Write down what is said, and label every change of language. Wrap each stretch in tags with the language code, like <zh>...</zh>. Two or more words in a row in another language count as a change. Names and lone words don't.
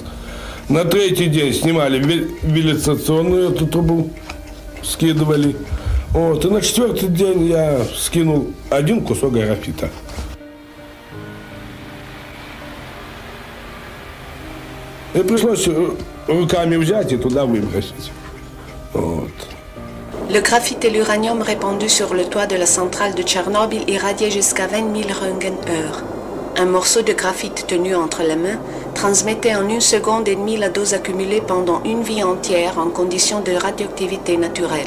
<ru>На третий день снимали вентиляционную эту трубу, скидывали. Вот, и на четвертый день я скинул 1 кусок графита. И пришлось руками взять и туда выбросить. Вот.</ru> <fr>Le graphite et l'uranium répandu sur le toit de la centrale de Tchernobyl irradiaient jusqu'à 20 000 Röntgen-heures. Un morceau de graphite tenu entre les mains transmettait en 1 seconde et demie la dose accumulée pendant une vie entière en conditions de radioactivité naturelle.</fr>